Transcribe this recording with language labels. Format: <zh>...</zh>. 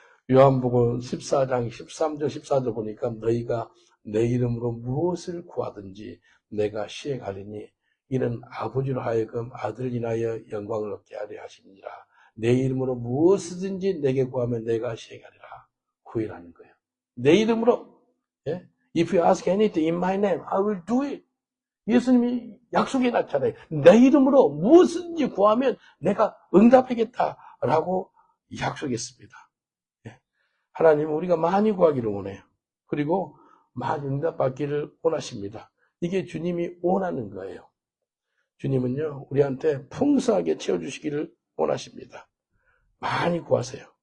<ko>요한복음 14장 13절 14절 보니까 너희가 내 이름으로 무엇을 구하든지 내가 시행하리니 이는 아버지로 하여금 아들을 인하여 영광을 얻게 하려 하심이니라. 내 이름으로 무엇이든지 내게 구하면 내가 시행하리라. 구이라는 거예요. 내 이름으로. 예?</ko> <en>If you ask anything in my name, I will do it.</en> <ko>예수님이 약속해 놨잖아요. 내 이름으로 무엇이든지 구하면 내가 응답하겠다라고 약속했습니다. 예. 하나님은 우리가 많이 구하기를 원해요. 그리고 많이 응답받기를 원하십니다. 이게 주님이 원하는 거예요. 주님은요, 우리한테 풍성하게 채워주시기를 원하십니다. 많이 구하세요.</ko>